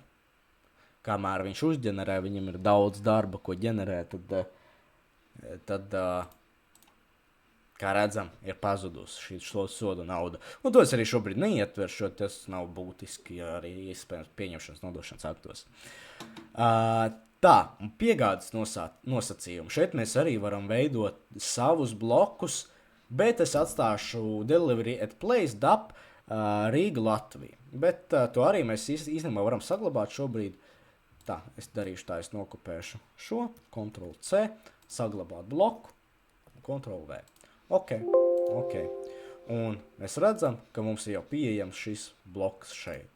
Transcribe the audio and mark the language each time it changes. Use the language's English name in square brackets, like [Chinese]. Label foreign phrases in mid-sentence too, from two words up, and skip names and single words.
[Latvian] Kamēr viņš uzģenerē, viņam ir daudz darba, ko ģenerē, tad kā redzam, ir pazudusi šī soda nauda. Un to es arī šobrīd neietveršu, tas nav būtiski arī iespējams pieņemšanas nodošanas aktos. Tā, un piegādes nosacījumi. Šeit mēs arī varam veidot savus blokus, bet es atstāšu [English] delivery at place DAP [Latvian] Rīga Latvija. Bet to arī mēs īstenībā varam saglabāt šobrīd. Tā, es darīšu tā, es nokopēšu šo, Ctrl+C, saglabāt bloku, Ctrl+V. Ok. Un mēs redzam, ka mums ir jau pieejams šis bloks šeit.